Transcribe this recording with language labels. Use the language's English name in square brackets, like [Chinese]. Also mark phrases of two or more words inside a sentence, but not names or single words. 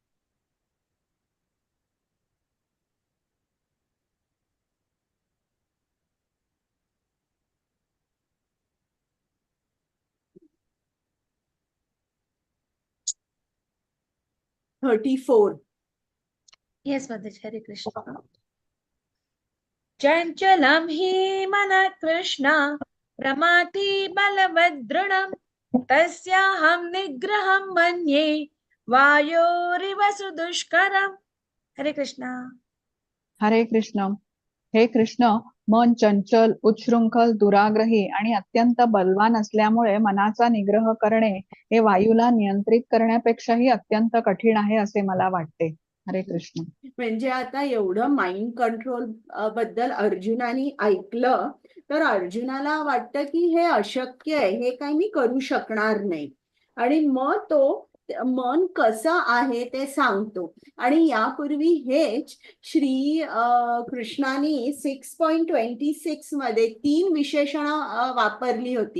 [English] थर्टी 34. [Marathi] येस माताजी. [Sanskrit] हरे कृष्ण. चंचलं हि मन कृष्ण प्रमाथि बलवदृढम् तस्याहं निग्रहं मन्ये वायोरिव सुदुष्करम्. [Marathi] हरे कृष्णा. हरे कृष्ण. हे कृष्ण, मन चंचल, उच्छृंखल, दुराग्रही आणि अत्यंत बलवान असल्यामुळे मनाचा निग्रह करणे हे वायूला नियंत्रित करण्यापेक्षाही अत्यंत कठीण आहे असे मला वाटते. हरे कृष्ण. म्हणजे आता एवढं [English] mind control [Marathi] बद्दल अर्जुनाने ऐकलं तर अर्जुनाला वाटतं की हे अशक्य आहे, हे काही मी करू शकणार नाही. आणि मग तो मन कसं आहे ते सांगतो. आणि यापूर्वी हेच श्री कृष्णाने 6.26 मध्ये 3 विशेषणं वापरली होती.